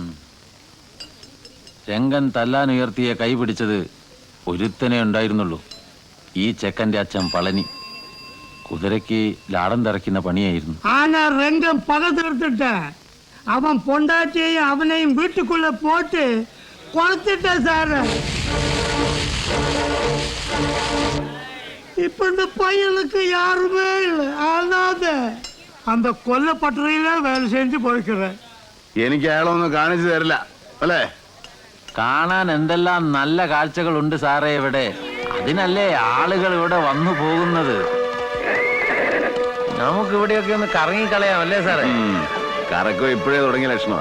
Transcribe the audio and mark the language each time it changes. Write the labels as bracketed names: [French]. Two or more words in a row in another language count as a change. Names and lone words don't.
[Malayalam] രംഗൻ തല്ലാൻ ഉയർത്തിയ കൈ പിടിച്ചത് ഒരുത്തനെ ഉണ്ടായിരുന്നുള്ളൂ, ഈ ചെക്കന്റെ അച്ഛൻ പളനി. കുതിരയ്ക്ക് ലാടം തറയ്ക്കുന്ന പണിയായിരുന്നു. [Tamil] ஆனா ரங்கம் பக தீர்த்திட்ட அவன் பொண்டாட்டியையும் அவனையும் வீட்டுக்குள்ள போட்டு கொளுத்திட்ட சார். இப்ப இந்த பையனுக்கு யாருமே இல்லை, அனாத. அந்த கொல்லப்பட்டறையில வேலை செஞ்சு போய்க்கிறேன். [Malayalam] എനിക്ക് അയാളൊന്നും കാണിച്ചു തരില്ല അല്ലേ? കാണാൻ എന്തെല്ലാം നല്ല കാഴ്ചകളുണ്ട് സാറേ ഇവിടെ. അതിനല്ലേ ആളുകൾ ഇവിടെ വന്നു പോകുന്നത്. നമുക്ക് ഇവിടെയൊക്കെ ഒന്ന് കറങ്ങിക്കളയാം അല്ലേ സാറേ? കറക്കം ഇപ്പോഴേ തുടങ്ങിയ ലക്ഷണമാ.